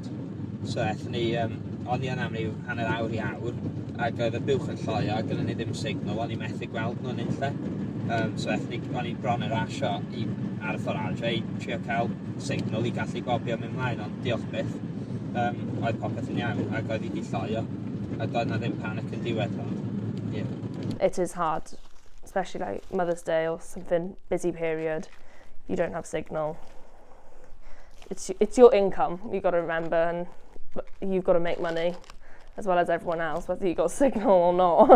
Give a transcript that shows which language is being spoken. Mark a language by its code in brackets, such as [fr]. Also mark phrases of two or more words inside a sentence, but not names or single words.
[cy] So eithon ni, o'n i yn am ryw hanner awr i awr, ac oedd y buwch yn lloio, ac gynnon ni ddim signal, o'n i methu gweld nhw'n unlle. So o'n i bron yn rasio ar y ffordd adre i trio cael signal i gallu gobio mewn mlaen, ond diolch byth. Oedd popeth yn iawn, ac oedd i di lloio, a doedd na ddim panic yn diwedd. [en] It is hard, especially like Mother's Day or something busy period. You don't have signal. It's your income, you've got to remember, and you've got to make money as well as everyone else, whether you've got signal or not.